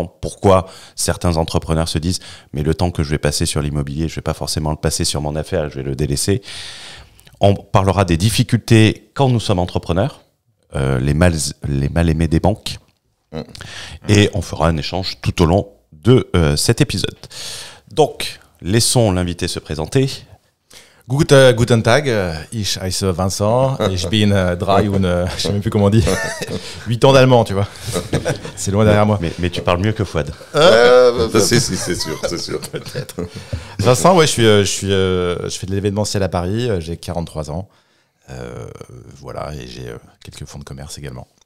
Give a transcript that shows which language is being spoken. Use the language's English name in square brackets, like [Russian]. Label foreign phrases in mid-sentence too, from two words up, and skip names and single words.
[French] Pourquoi certains entrepreneurs se disent « mais le temps que je vais passer sur l'immobilier, je vais pas forcément le passer sur mon affaire, je vais le délaisser ». On parlera des difficultés quand nous sommes entrepreneurs, les mal aimés des banques, et on fera un échange tout au long de cet épisode. Donc, laissons l'invité se présenter. [German] Guten Tag, ich heiße Vincent, ich bin 3 und, [French] je sais même plus comment on dit, 8 ans d'allemand, tu vois. C'est loin derrière moi. Mais tu parles mieux que Fouad. C'est sûr, c'est sûr. Peut-être. Vincent, ouais, je fais de l'événementiel à Paris, j'ai 43 ans. Voilà, et j'ai quelques fonds de commerce également.